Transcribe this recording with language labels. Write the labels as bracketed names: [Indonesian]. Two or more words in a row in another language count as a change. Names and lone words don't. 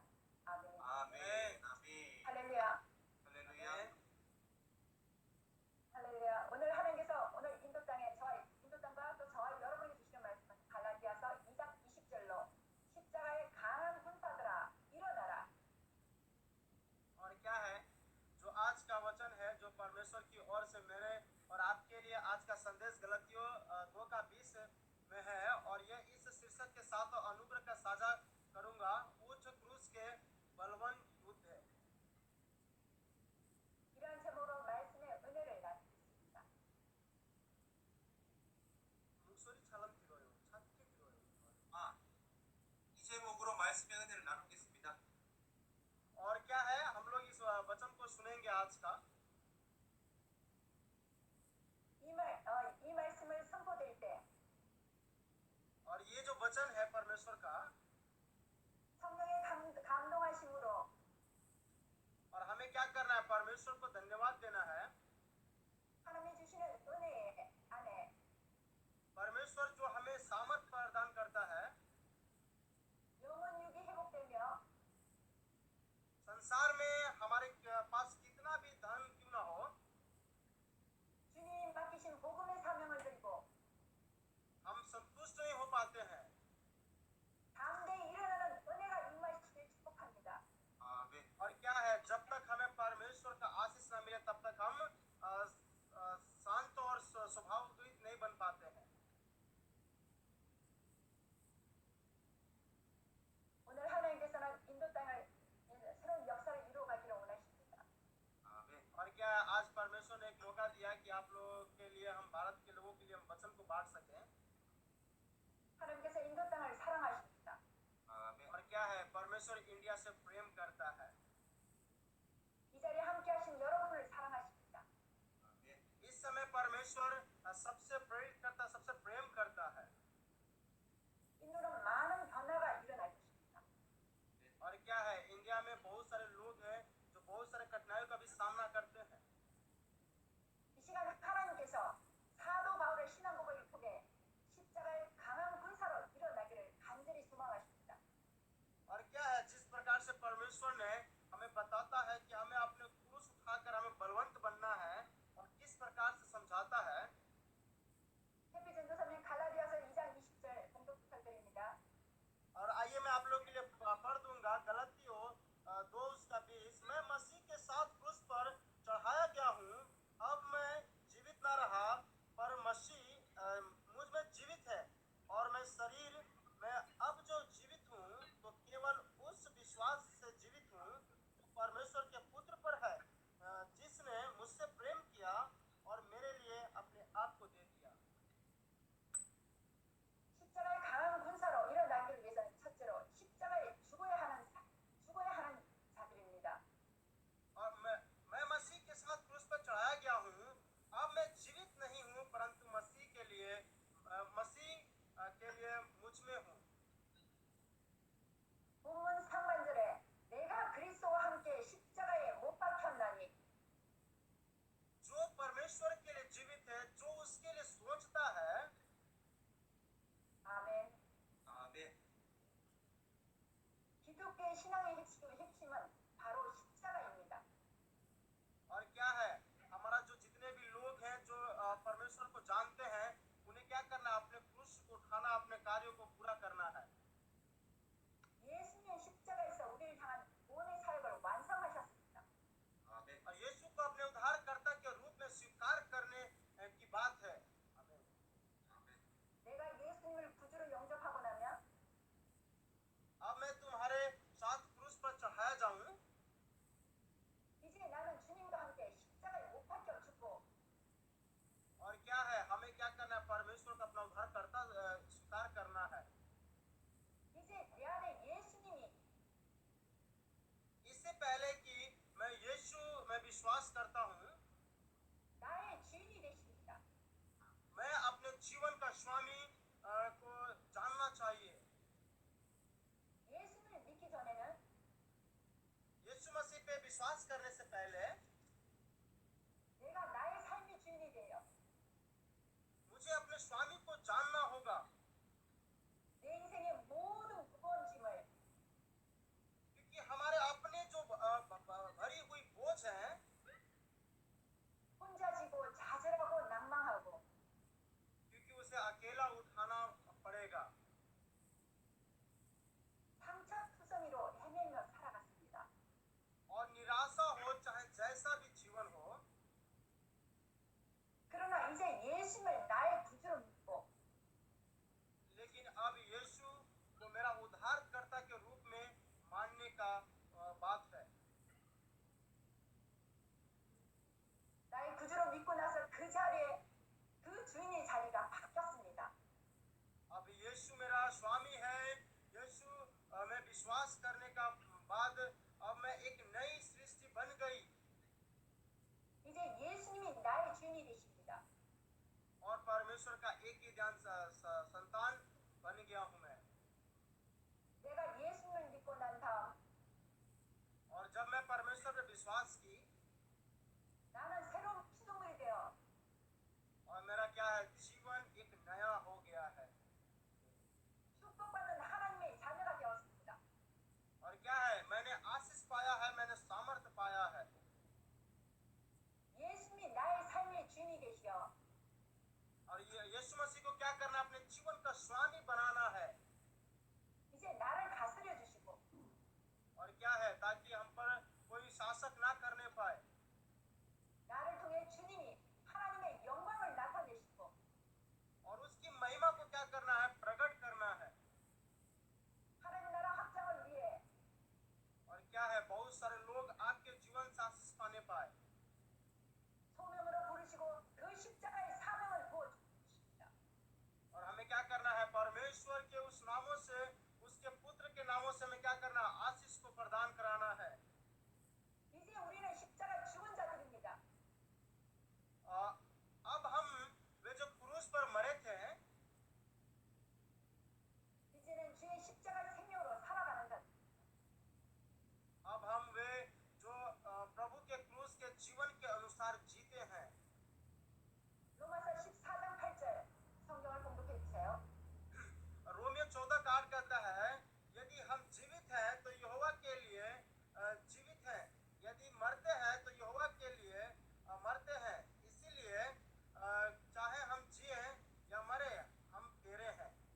[Korean] 아멘. 아멘. 아멘. 할렐루야. 할렐루야. 할렐루야. 오늘 하나님께서 오늘 인도 땅과 또 저와 여러분이 주시는 말씀은 갈라디아서 2장 20절로 십자가의 강한 군사들아 일어나라. [Hindi] और क्या है जो आज का वचन है जो परमेश्वर की ओर से मेरे और आपके लिए आज का संदेश गलतियों 2:20 में है और ये इस शीर्षक के साथ अनुग्रह का साझा करूंगा उच्च क्रूस के बलवान युद्ध है। [Korean] 이러한 제목으로 말씀의 은혜를 나누겠습니다. 목소리 잘 안 들어요. 작게 들어요. 아, 이 제목으로 말씀의 은혜를 나누겠습니다. [Hindi] और क्या है हम लोग इस वचन को सुनेंगे आज का। [Korean] 이 말씀을 선포될 때 [Hindi] और ये जो वचन है परमेश्वर का [Korean] 성령의 감동하심으로 [Hindi] और हमें क्या करना है परमेश्वर को धन्यवाद देना है। [Korean] 하나님이 주시는 은혜 안에 [Hindi] परमेश्वर जो हमें सामर्थ प्रदान करता है [Korean] 영혼 육이 회복되며 [Hindi] संसार में हमारे पास कितना भी धन क्यों ना हो [Korean] 주님 맡기신 복음의 사명을 들고 [Hindi] हम संतुष्ट नहीं हो पाते हैं। [Korean] 담대히 일어나는 은혜가 임하시길 축복합니다. 아멘. [Hindi] और क्या है जब तक हमें परमेश्वर का आशीष न मिले तब तक हम शांत और स्वभावयुक्त नहीं बन पाते हैं। [Korean] 오늘 하나님께서는 인도 땅을 새로운 역사를 이루어가기를 원하십니다. 아멘. [Hindi] और क्या आज परमेश्वर ने एक मौका दिया कि आप लोगों के लिए हम भारत के लोगों के लिए हम वचन को बांट सकें। [Korean] 하나님께서 인도 땅을 사랑하십니다. 아멘. [Hindi] और क्या है परमेश्वर इंडिया से प्रेम करता है। [Korean] 이 자리에 함께 하신 여러분을 사랑하십니다. 아멘. [Hindi] इस समय परमेश्वर सबसे प्रेरित करता सबसे प्रेम करता है। [Korean] 인도는 많은 변화가 일어날 것입니다. [Hindi] और क्या है इंडिया में बहुत सारे लोग हैं जो बहुत सारे कठिनाइयों का भी सामना करते हैं। [Korean] 이 시간 하나님께서 사도 바울의 신앙 고백을 통해 십자가의 강한 군사로 일어나기를 간절히 소망하십니다. [Hindi] और क्या है जिस प्रकार से परमेश्वर ने हमें बताता है कि हमें अपने क्रूस उठाकर हमें बलवंत बनना है और किस प्रकार से समझाता है। [Korean] 해피 전도사님 갈라디아서 2장 20절 공독 부탁드립니다. [Hindi] और आइए मैं आप लोग के लिए पढ़ दूंगा गलतियों 2:20 मैं मसीह के साथ क्रूस पर चढ़ाया गया हूँ अब मैं जीवित न रहा पर मसीह मुझ में जीवित है और मैं शरीर में अब जो जीवित हूँ तो केवल उस विश्वास से जीवित हूँ जो परमेश्वर के पुत्र पर है जिसने मुझसे प्रेम किया और मेरे लिए अपने आप को दे दिया। [Korean] 십자가의 강한 군사로 일어나기를 위해서는 첫째로 십자가에 죽어야 하는 자들입니다. [Hindi] और मैं मसीह के साथ क्रूस पर चढ़ाया गया हूँ अब मैं जीवित नहीं हूँ परंतु मसीह के लिए मुझ में हूँ। [Korean] 본문 상반절에 내가 그리스도와 함께 십자가에 못 박혔나니 [Hindi] जो परमेश्वर के लिए जीवित है जो उसके लिए सोचता है [Korean] 아멘. 아멘. 기독교의 신앙의 핵심은 바로 십자가입니다. [Hindi] और क्या है हमारा जो जितने भी लोग हैं जो परमेश्वर को जानते हैं उन्हें क्या करना है अपने क्रूस को उठाना अपने कार्यों को पूरा करना है। [Korean] 예수님의 십자가에서 우리를 향한 구원의 사역을 완성하셨습니다. 아멘. [Hindi] और यीशु को अपने उद्धारकर्ता के रूप में स्वीकार करने की बात है। आमीन। [Korean] 아멘. 내가 예수님을 구주로 영접하고 나면 [Hindi] अब मैं तुम्हारे साथ क्रूस पर चढ़ाया जाऊं [Korean] 이제 나는 주님과 함께 십자가에 못 박혀 죽고 [Hindi] और क्या है हमें क्या करना है परमेश्वर का अपना उद्धारकर्ता स्वीकार करना है। [Korean] 이제 내 안에 예수님이 [Hindi] इससे पहले कि मैं यीशु में विश्वास करता हूँ [Korean] 나의 주인이 되십니다. [Hindi] मैं अपने जीवन का स्वामी को जानना चाहिए। [Korean] 예수를 믿기 전에는 [Hindi] यीशु विश्वास करने से पहले [Korean] 내가 나의 삶의 주인이 되어 [Hindi] मुझे अपने स्वामी को जानना होगा, [Korean] 내 인생의 모든 무거운 짐을 [Hindi] क्योंकि हमारे अपने जो भरी हुई बोझ है [Korean] 혼자 지고 좌절하고 낭망하고 [Hindi] क्योंकि उसे अकेला उठाना पड़ेगा। [Korean] 상처투성이로 헤매며 살아갔습니다. [Hindi] और निराशा हो चाहे जैसा भी जीवन हो, [Korean] 그러나 이제 예수를 나의 구주로 믿고 [Hindi] लेकिन अब यीशु को मेरा उद्धारकर्ता के रूप में मानने का बात है। [Korean] 나의 구주로 믿고 나서 그 자리에 그 주인의 자리가 바뀌었습니다. [Hindi] अब यीशु मेरा स्वामी है, यीशु में विश्वास करने का बाद अब मैं एक नई सृष्टि बन गई [Korean] 이제 예수님이 나의 주인이 되십니다. [Hindi] और परमेश्वर का एक ही ध्यान संतान बन गया हूँ मैं। [Korean] 내가 예수님을 믿고 난 다음 [Hindi] और जब मैं परमेश्वर पे विश्वास की [Korean] 나는 새로운 피조물이 되어 [Hindi] और मेरा क्या है, जीवन एक नया हो गया है। [Korean] 축복받는 하나님의 자녀가 되었습니다. [Hindi] और क्या है, मैंने आशीष पाया है, मैंने सामर्थ्य पाया है। [Korean] 예수님이 나의 삶의 주인이 되시어 [Hindi] और ये यीशु मसीह को क्या करना है, अपने जीवन का स्वामी बनाना है। [Korean] 이제 나를 다스려 주시고 [Hindi] और क्या है, ताकि हम पर कोई शासक ना करने पाए। [Korean] 나를 통해 주님이 하나님의 영광을 나타내시고 [Hindi] और उसकी महिमा को क्या करना है, प्रकट करना है। [Korean] 하나님 나라 확장을 위해 [Hindi] और क्या है, बहुत सारे लोग आपके जीवन से आशीष पाने पाए। [Korean] 소명으로 부르시고 그 십자가의 사명을 부어주십니다. [Hindi] और हमें क्या करना है, परमेश्वर के उस नामों से, उसके पुत्र के नामों से हमें क्या करना है, आशीष को प्रदान कराना है। [Korean] 이제 우리는 십자가 죽은 자들입니다. [Hindi] अब हम वे जो क्रूस पर मरे थे, [Korean] 이제는 주의 십자가 생명으로 살아가는 자. [Hindi] अब हम वे जो प्रभु के क्रूस के जीवन के अनुसार जीते हैं। [Korean] 로마서 14장 8절 성경을 공독해 주세요. [Hindi] रोमियो 14:8 कहता है, यदि हम जीवित हैं तो यहोवा के लिए जीवित हैं, यदि मरते हैं तो यहोवा के लिए मरते हैं। इसीलिए चाहे हम जिए या मरे, हम तेरे हैं।